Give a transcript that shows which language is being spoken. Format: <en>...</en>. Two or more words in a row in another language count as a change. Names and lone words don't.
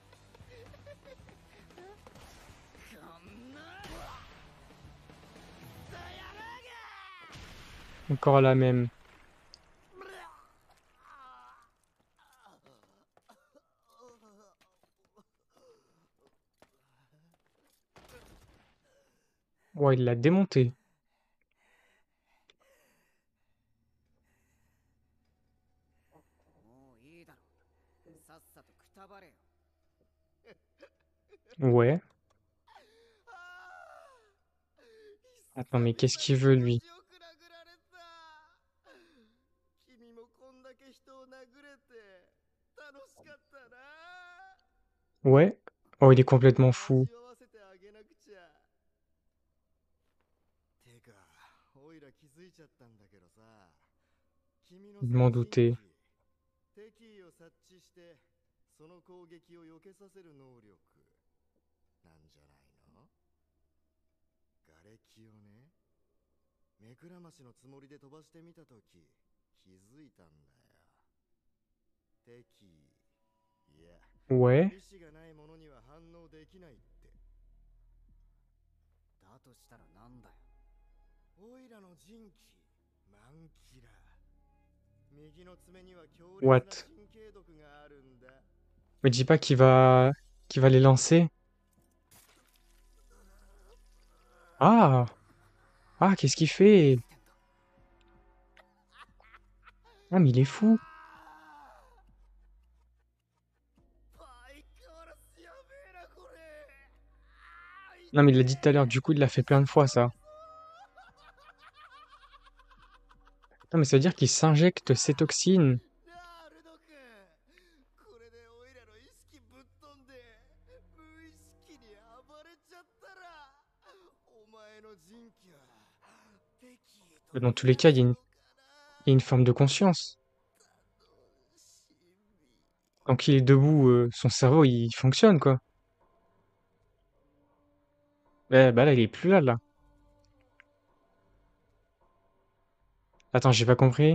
<fr>Encore la même. Ouais, il l'a démonté.</fr> <ja>もういいだろ。さっさとくたばれよ。</ja> <fr>Ouais. Attends, mais qu'est-ce qu'il veut, lui?</fr> <ja>君もこんだけ人を殴れて楽しかったな。</ja> <fr>Ouais. Oh, il est complètement fou.</fr> <ja>味わわせてあげなくちゃ。てか、おいら気づいちゃったんだけどさ、君の</ja> <fr>Je m'en doutais.</fr> <ja>敵意を察知してその攻撃を避けさせる能力なんじゃないの？瓦礫をね、目くらましのつもりで飛ばしてみたとき気づいたんだよ。敵意、いや、</ja> <fr>Ouais.</fr> <ja>意志がないものには反応できないって。だとしたらなんだよ。オイラの人気、マンキラ。右の爪には強烈な What? 神経毒があるんだ。</ja> <fr>Me dis pas qu'il va les lancer. Ah! Ah, qu'est-ce qu'il fait? Ah, mais il est fou.</fr> <ja>相変わらずやべえなこれ。</ja> <fr>Non, mais il l'a dit tout à l'heure, du coup, il l'a fait plein de fois, ça. Non, mais ça veut dire qu'il s'injecte ces toxines.</fr> <ja>なあルド君、これでオイラの意識ぶっ飛んで無意識に暴れちゃったらお前の人気は敵へと</ja> <fr>Dans tous les cas, il y a une forme de conscience. Quand il est debout, son cerveau, il fonctionne, quoi. Bah là, il est plus là, là. Attends, j'ai pas compris.</fr>